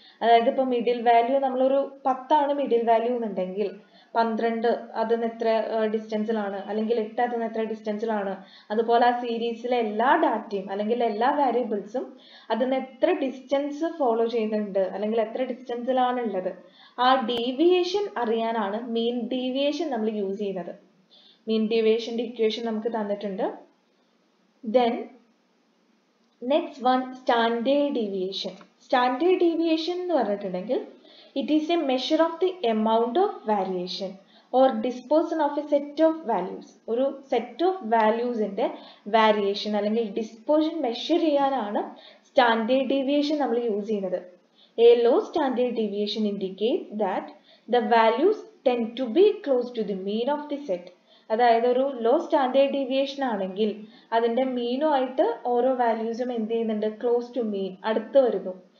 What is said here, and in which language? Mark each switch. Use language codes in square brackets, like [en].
[ml] അതായത് ഇപ്പോൾ middle value നമ്മളൊരു 10 മിഡിൽ വാല്യൂ എന്നുണ്ടെങ്കിൽ 12 അതിന് എത്ര ഡിസ്റ്റൻസിലാണ്, അല്ലെങ്കിൽ 8 അതിന് എത്ര ഡിസ്റ്റൻസിലാണ്, അതുപോലെ ആ സീരീസിലെ എല്ലാ ഡാറ്റയും അല്ലെങ്കിൽ എല്ലാ വാരിയബിൾസും അതിന് എത്ര ഡിസ്റ്റൻസ് ഫോളോ ചെയ്യുന്നുണ്ട് അല്ലെങ്കിൽ എത്ര ഡിസ്റ്റൻസിലാണ് ഉള്ളത്, ആ ഡീവിയേഷൻ അറിയാനാണ് മീൻ ഡീവിയേഷൻ നമ്മൾ യൂസ് ചെയ്യുന്നത്. മീൻ ഡീവിയേഷൻ്റെ ഇക്വേഷൻ നമുക്ക് തന്നിട്ടുണ്ട്. Then next one, standard deviation. [en] standard deviation [ml] എന്ന് പറഞ്ഞിട്ടുണ്ടെങ്കിൽ [en] it is a measure of the amount of variation or dispersion of a set of values. [ml] ഒരു സെറ്റ് ഓഫ് വാല്യൂസിന്റെ വാരിയേഷൻ അല്ലെങ്കിൽ dispersion measure ചെയ്യാനാണ് standard deviation നമ്മൾ use ചെയ്യുന്നത്. [en] A low standard deviation indicates that the values tend to be close to the mean of the set. [ml] അതായത് ഒരു law standard deviation ആണെങ്കിൽ അതിന്റെ മീനുമായിട്ട് ഓരോ വാല്യൂസും എന്ത് ചെയ്യുന്നുണ്ട്, ക്ലോസ് ടു മീൻ, അടുത്ത് വരുന്നു.